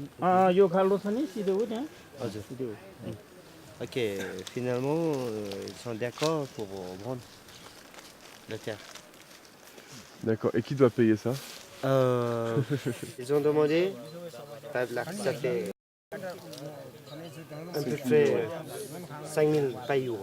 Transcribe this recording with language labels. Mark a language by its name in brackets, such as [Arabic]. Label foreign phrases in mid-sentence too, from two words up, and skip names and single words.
[Nepali] यो खाल्डो छ नि सिधै हो त्यहाँ [French] हजुर Ok, finalement, ils sont d'accord pour vendre la terre. D'accord. Et qui doit payer ça? Ils ont demandé, ça fait à peu près 5 000 €.